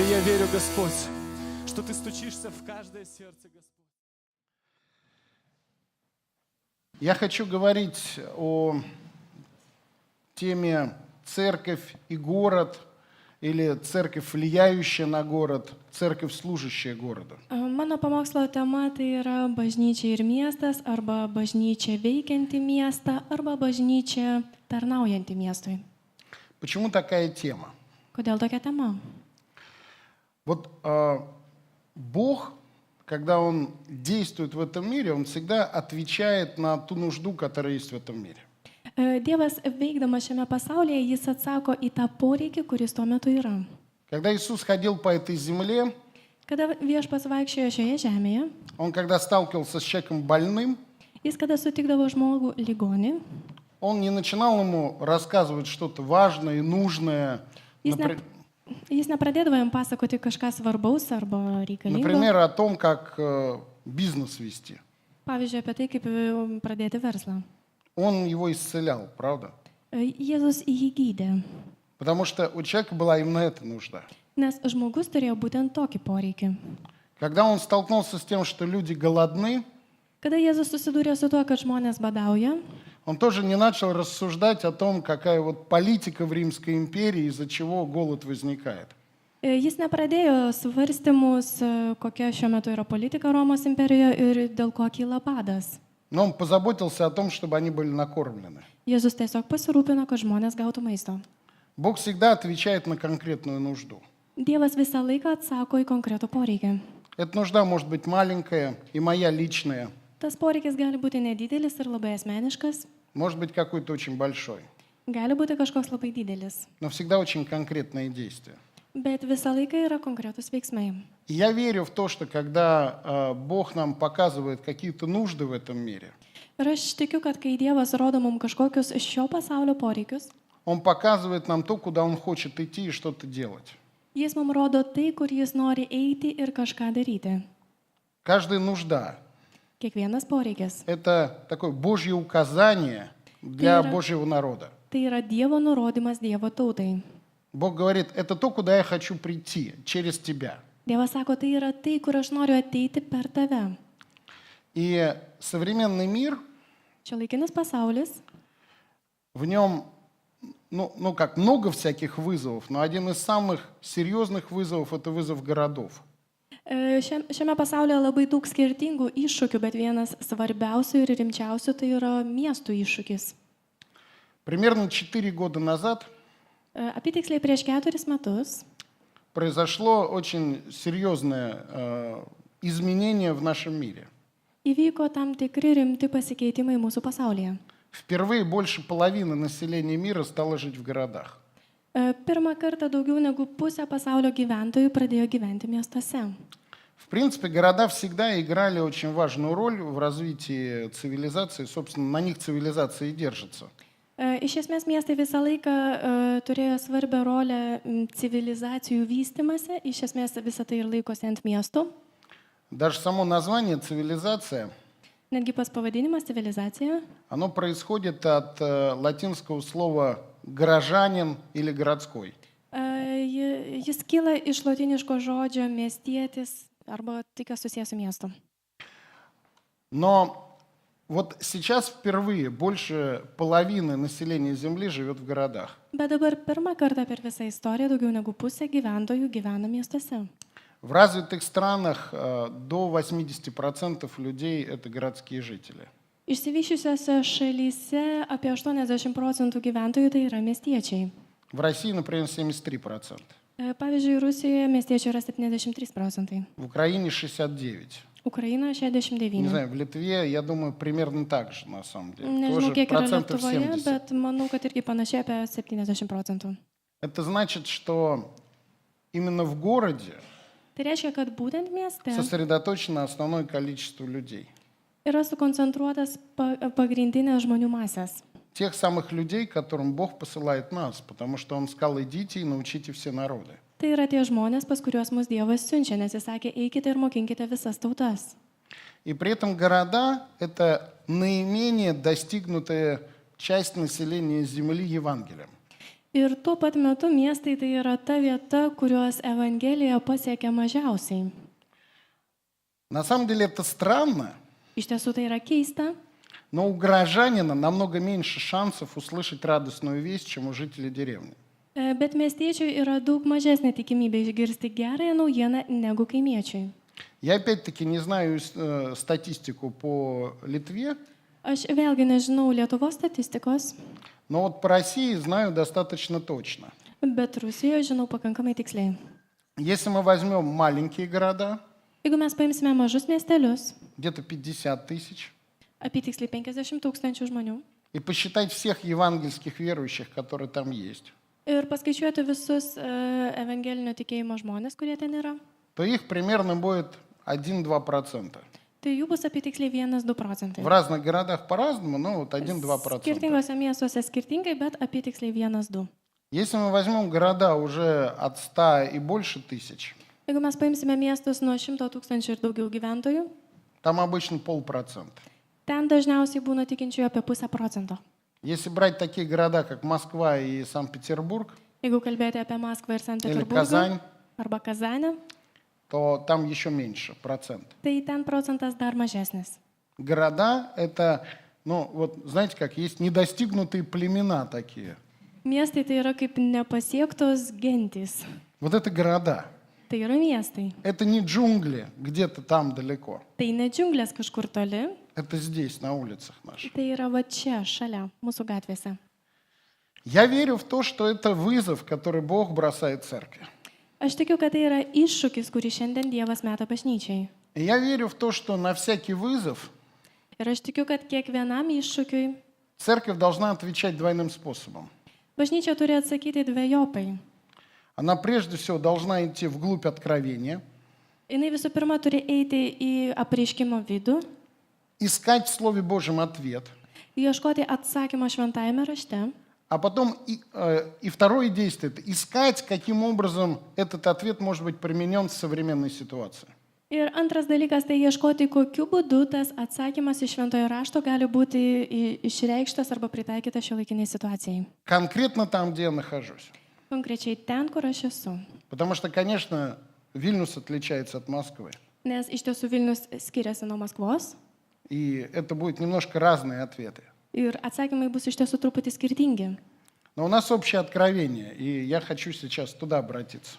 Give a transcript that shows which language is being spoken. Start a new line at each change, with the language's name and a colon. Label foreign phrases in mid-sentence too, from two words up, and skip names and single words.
Russian: Я верю, Господь, что Ты стучишься в каждое сердце, Господь. Я хочу говорить о теме «Церковь и город» или «Церковь, влияющая на город», «Церковь, служащая городу».
Lithuanian: Mano pamokslo tema tai yra bažnyčia ir miestas, arba bažnyčia veikianti miestą, arba bažnyčia tarnaujanti miestui.
Russian: Почему такая тема?
Lithuanian: Kodėl tokia tema?
Russian: Вот Бог, когда Он действует в этом мире, Он всегда отвечает на ту нужду, которая есть в этом мире.
Lithuanian: Dievas veikdamas šiame pasaulyje, jis atsako į tą poreikį, kuris tuo metu yra.
Russian: Когда Иисус ходил по этой земле,
Lithuanian: Kada viešpats vaikščiojo šioje žemėje,
Russian: Он когда сталкивался с человеком больным,
Lithuanian: jis kada sutikdavo žmogų ligonį,
Russian: Он не начинал ему рассказывать что-то важное и нужное.
Lithuanian: jis nepradėdavo jam pasakoti kažką svarbaus arba reikalingo.
Russian: Например, о том, как бизнес вести.
Lithuanian: Pavyzdžiui, apie tai, kaip pradėti verslą.
Russian: Он его исцелял, правда?
Lithuanian: Jėzus jį gydė,
Russian: Потому что у человека была именно эта нужда.
Lithuanian: nes žmogus turėjo būtent tokį poreikį.
Russian: Когда он столкнулся с тем, что люди голодны,
Lithuanian: Kada Jėzus susidūrė su tuo, kad žmonės badauja,
Russian: он тоже не начал рассуждать о том, какая вот политика в Римской империи, из-за чего голод возникает.
Lithuanian: jis nepradėjo svarstymus, kokia šiuo metu yra politika Romos imperijoje ir dėl ko kyla badas.
Russian: Но он позаботился о том, чтобы они были накормлены.
Lithuanian: Jėzus tiesiog pasirūpino, kad žmonės gautų maisto.
Russian: Бог всегда отвечает на конкретную нужду.
Lithuanian: Dievas visą laiką atsako į konkretų poreikį.
Russian: Эта нужда может быть маленькая и моя личная,
Lithuanian: Tas poreikis gali būti nedidelis ir labai asmeniškas,
Russian: может быть какой-то очень большой,
Lithuanian: gali būti kažkoks labai didelis,
Russian: но всегда очень конкретные действия.
Lithuanian: bet visą laiką yra konkretus veiksmai.
Russian: И я верю в то, что когда Бог нам показывает какие-то нужды в этом мире,
Lithuanian: Ir aš tikiu, kad kai Dievas rodo mums kažkokius šio pasaulio poreikius,
Russian: Он показывает нам то, куда Он хочет идти и что-то делать.
Lithuanian: Jis mums rodo tai, kur jis nori eiti ir kažką daryti.
Russian: Каждая нужда
Lithuanian: Kiekvienas poreikis. –
Russian: это такое Божье указание для Ира. Божьего народа.
Lithuanian: Tai yra Dievo nurodymas Dievo tautai.
Russian: Бог говорит, это то, куда я хочу прийти, через тебя.
Lithuanian: Dievas sako, tai yra tai, kur aš noriu ateiti per tave.
Russian: И современный мир,
Lithuanian: Šiuolaikinis pasaulis,
Russian: в нем как много всяких вызовов, но один из самых серьезных вызовов – это вызов городов.
Lithuanian: Šiame pasaulyje labai daug skirtingų iššūkių, bet vienas svarbiausių ir rimčiausių tai yra miestų iššūkis.
Russian: Примерно 4 года назад
Lithuanian: Apytiksliai prieš 4 metus
Russian: произошло очень серьезное изменение в нашем мире.
Lithuanian: įvyko tam tikri rimti pasikeitimai mūsų pasaulyje.
Russian: Впервые больше половины населения мира стало жить в городах.
Lithuanian: Pirmą kartą daugiau negu pusė pasaulio gyventojų pradėjo gyventi miestuose.
Russian: В принципе, города всегда играли очень важную роль в развитии цивилизации. Собственно, на них цивилизация и держится.
Lithuanian: Iš esmės miestai visą laiką turėjo svarbią rolę civilizacijų vystimase, iš esmės visą tai ir laikosi ant miestų.
Russian: Даже само название «цивилизация»,
Lithuanian: Netgi pas pavadinimas civilizacija,
Russian: оно происходит от латинского слова «горожанин» или «городской».
Lithuanian: jis kyla iš lotyniško žodžio miestietis arba tik susijęs su miestu.
Russian: Но вот сейчас впервые больше половины населения Земли живет в городах.
Lithuanian: Bet dabar pirmą kartą per visą istoriją daugiau negu pusė gyventojų gyvena miestuose.
Russian: В развитых странах до 80% людей – это городские жители.
Lithuanian: Išsivyščiusiose šalyse apie 80% gyventojų tai yra miestiečiai.
Russian: В России, например, 73%.
Lithuanian: Pavyzdžiui, Rusijoje miestiečių yra 73%,
Russian: В Украине 69%.
Lithuanian: Ukrainoje
Russian: Не 69%. знаю, в Литве, я думаю, примерно так же, на самом деле.
Lithuanian: Nežinau,
Russian: Тоже
Lithuanian: kiek yra
Russian: процентов
Lithuanian: Lietuvoje, 70. bet manau, kad irgi panašiai apie 70%.
Russian: Это значит, что именно в городе
Lithuanian: Tai reiškia, kad būtent mieste
Russian: сосредоточено основное количество людей.
Lithuanian: yra sukoncentruotas pagrindinės žmonių masės.
Russian: Тех самых людей, которым Бог посылает нас, потому что Он сказал, идите и научите все народы.
Lithuanian: Tai yra tie žmonės, pas kuriuos mus Dievas siunčia, nes jis sakė, eikite ir mokinkite visas tautas.
Russian: И при этом города – это наименее достигнутая часть населения Земли Евангелием.
Lithuanian: Ir tuo pat metu miestai tai yra ta vieta, kurios Evangelija pasiekia mažiausiai.
Russian: На самом деле это странно,
Lithuanian: Iš tiesų tai yra keista,
Russian: но у горожанина намного меньше шансов услышать радостную весть, чем у жителей деревни.
Lithuanian: bet miestiečiui yra daug mažesnė tikimybė išgirsti gerąją naujieną negu kaimiečiui.
Russian: Я опять-таки не знаю статистику по Литве,
Lithuanian: Aš vėlgi nežinau Lietuvos statistikos,
Russian: но вот по России знаю достаточно точно.
Lithuanian: bet Rusijoje žinau pakankamai tiksliai.
Russian: Если мы возьмем маленькие города,
Lithuanian: Jeigu mes paimsime mažus miestelius,
Russian: где-то 50 тысяч,
Lithuanian: apytiksliai 50 000 žmonių,
Russian: и посчитать всех евангельских верующих, которые там есть,
Lithuanian: ir paskaičiuoti visus evangelinio tikėjimo žmonės, kurie ten yra,
Russian: то их примерно будет 1-2%.
Lithuanian: tai jų bus apytiksliai 1-2 procentai.
Russian: В разных городах по-разному, но вот 1-2%.
Lithuanian: Skirtingose miestuose skirtingai, bet apytiksliai 1-2.
Russian: Если мы возьмем города уже от 100 и больше тысяч,
Lithuanian: Jeigu mes paimsime miestus nuo 100 000 ir daugiau gyventojų,
Russian: там обычно 0,5%.
Lithuanian: ten dažniausiai būna tikinčiųjų apie 0,5%.
Russian: Если брать такие города, как Москва и Санкт-Петербург,
Lithuanian: Jeigu kalbėti apie Maskvą ir Sankt
Russian: или
Lithuanian: Peterburgą
Russian: Казань,
Lithuanian: arba Kazanę,
Russian: то там еще меньше процент.
Lithuanian: tai ten procentas dar mažesnis.
Russian: Города – это, ну вот знаете как, есть недостигнутые племена такие.
Lithuanian: Miestai tai yra kaip nepasiektos gentys.
Russian: Вот это города.
Lithuanian: Tai yra miestai.
Russian: Это не джунгли где-то там далеко.
Lithuanian: Tai ne džiunglės kažkur toli,
Russian: Это здесь, на улицах наших.
Lithuanian: tai yra va čia, šalia, mūsų gatvėse.
Russian: Я верю в то, что это вызов, который Бог бросает церкви.
Lithuanian: Aš tikiu, kad tai yra iššūkis, kurį šiandien Dievas meta bažnyčiai.
Russian: И я верю в то, что на всякий вызов
Lithuanian: Ir aš tikiu, kad kiekvienam iššūkiui
Russian: церковь должна отвечать двойным способом.
Lithuanian: bažnyčia turi atsakyti dviejopai.
Russian: Она прежде всего должна идти вглубь откровения,
Lithuanian: Jis visų pirma turi eiti į apreiškimo vidų,
Russian: искать в Слове Божьем ответ,
Lithuanian: ieškoti atsakymą šventajame rašte.
Russian: а потом и второе действие – это искать, каким образом этот ответ может быть применен в современной ситуации.
Lithuanian: Ir antras dalykas tai ieškoti, kokiu būdu tas atsakymas iš šventojo rašto gali būti išreikštas arba pritaikytas šiuolaikiniai situacijai.
Russian: Конкретно там, где я нахожусь.
Lithuanian: Konkrečiai ten, kur aš esu.
Russian: Потому что, конечно, Вильнюс отличается от Москвы.
Lithuanian: Nes iš tiesų Vilnius skiriasi nuo Maskvos
Russian: И это будут немножко разные ответы.
Lithuanian: ir atsakymai bus iš tiesų truputį skirtingi.
Russian: Но у нас общее откровение, и я хочу сейчас туда обратиться.